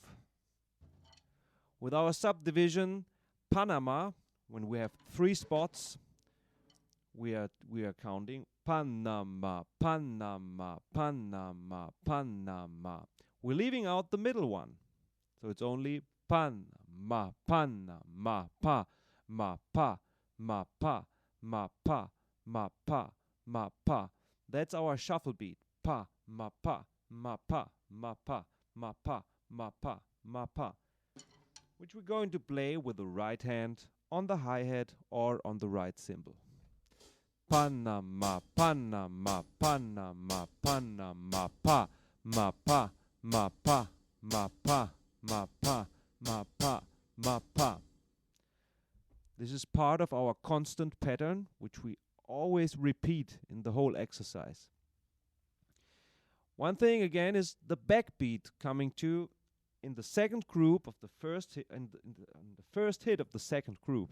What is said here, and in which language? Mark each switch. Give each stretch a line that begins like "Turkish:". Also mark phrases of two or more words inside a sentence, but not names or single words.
English: With our subdivision, Panama, when we have 3 spots, we are counting Panama, Panama, Panama, Panama. We're leaving out the middle one. So it's only Panama, Panama, pa, ma, pa, ma, pa, ma, pa. Ma pa, ma pa. That's our shuffle beat. Pa, ma pa, ma pa, ma pa, ma pa, ma pa, ma pa. Which we're going to play with the right hand on the hi-hat or on the right cymbal. Panama, Panama, Panama, Panama, pa, ma pa, ma pa, ma pa, ma pa, ma pa, ma pa. This is part of our constant pattern, which we always repeat in the whole exercise. One thing again is the backbeat coming to in the second group of the first hit, in the first hit of the second group.